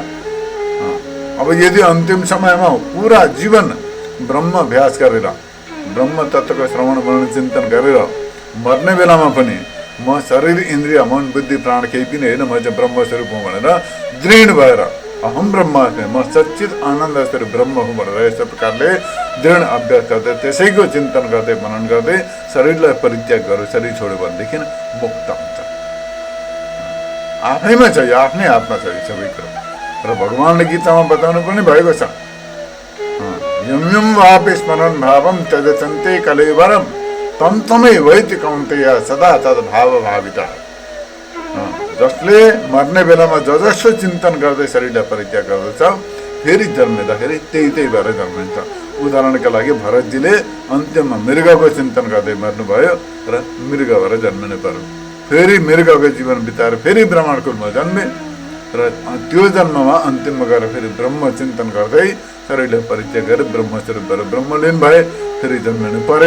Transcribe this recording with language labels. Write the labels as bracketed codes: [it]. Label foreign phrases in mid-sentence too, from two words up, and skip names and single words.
[ne] अब यदि अन्तिम समयमा पुरा जीवन ब्रह्माभ्यास गरेर ब्रह्म तत्त्वको श्रवण मनन चिन्तन गरेर मर्ने बेलामा पनि म शरीर इन्द्रिय मन बुद्धि प्राण केही पनि होइन, म चाहिँ ब्रह्मस्वरूप हुँ भनेर दृढ भएर [sa] अहम ब्रह्मास्मि, [ne] म सच्चित आनन्द स्वरूप ब्रह्म हुँ भनेर यस्तो प्रकारले दृढ अभ्यास गर्दै त्यसैको चिन्तन गर्दै मनन गर्दै शरीरलाई परित्याग गर्यो, शरीर छोड्यो भनेदेखि मुक्त हुन्छ। आफैमा छ, यो आफ्नै हातमा छ यो सबै कुरो। र भगवान्ले गीतामा बताउनु पनि भएको छ, [sa] यम यम वापि स्मरण भावम त्यजन्ते कलेवरम तम तमै वैति कौन्तेय सदा तद भाव भाविता। [ne] जसले मर्ने बेलामा जसो चिन्तन गर्दै शरीरलाई परित्याग गर्दछ फेरि जन्मिँदाखेरि त्यही भएर जन्मिन्छ। उदाहरणका लागि भरतजीले अन्त्यमा मृगको चिन्तन गर्दै मर्नुभयो र मृग भएर जन्मिनु पर्यो। फेरि मृगको जीवन बिताएर फेरि ब्राह्मण कुलमा जन्मे र त्यो जन्ममा अन्तिममा गएर फेरि ब्रह्म चिन्तन गर्दै शरीरलाई परित्याग गरेर ब्रह्मस्वरूप भएर ब्रह्मलीन भए, फेरि जन्मिनु परेन।